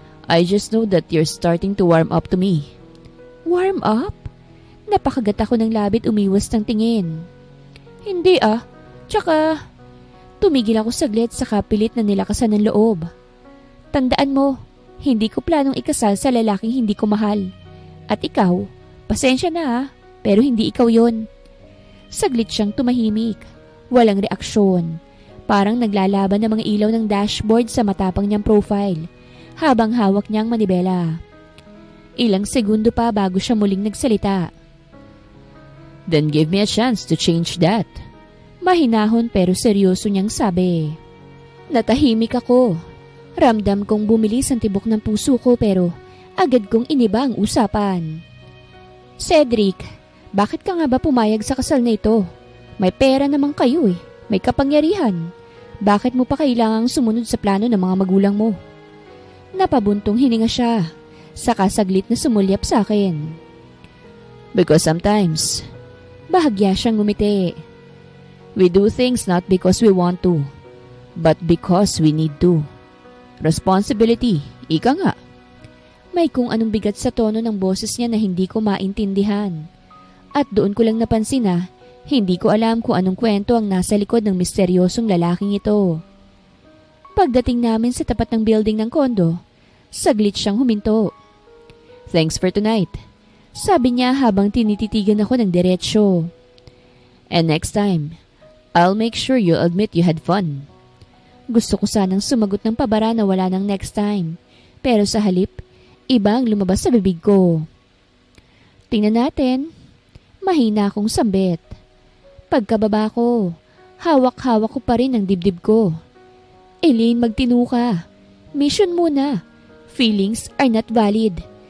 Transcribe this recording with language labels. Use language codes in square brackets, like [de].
[en] I just know that you're starting to warm up to me. Warm up? [tl] Napakagat ako ng labit umiwas ng tingin. Hindi Tsaka, tumigil ako saglit sa kapilit na nilakasan ng loob. Tandaan mo, hindi ko planong ikasal sa lalaking hindi ko mahal. At ikaw, pasensya na pero hindi ikaw yon. Saglit siyang tumahimik. Walang reaksyon. Parang naglalaban ng mga ilaw ng dashboard sa matapang niyang profile habang hawak niyang manibela. Ilang segundo pa bago siya muling nagsalita. [en] Then give me a chance to change that. [tl] Mahinahon pero seryoso niyang sabi. Natahimik ako. Ramdam kong bumilis ang tibok ng puso ko pero agad kong iniba ang usapan. Cedric, bakit ka nga ba pumayag sa kasal na ito? May pera naman kayo May kapangyarihan. Bakit mo pa kailangang sumunod sa plano ng mga magulang mo? Napabuntong hininga siya. Saka saglit na sumulyap sa akin. [en] Because sometimes, [tl] bahagya siyang ngumiti. [en] We do things not because we want to, but because we need to. [tl] Responsibility, ika nga. May kung anong bigat sa tono ng boses niya na hindi ko maintindihan. At doon ko lang napansin na hindi ko alam kung anong kwento ang nasa likod ng misteryosong lalaking ito. Pagdating namin sa tapat ng building ng kondo, saglit siyang huminto. [en] Thanks for tonight. [tl] Sabi niya habang tinititigan ako ng diretsyo. [en] And next time, I'll make sure you'll admit you had fun. [tl] Gusto ko sanang sumagot ng pabara na wala ng next time. Pero sa halip, iba ang lumabas sa bibig ko. Tingnan natin. Mahina akong sambit. Pagkababa ko, hawak-hawak ko pa rin ang dibdib ko. [en] Elaine, [tl] magtino ka. [en] Mission muna. Feelings are not valid.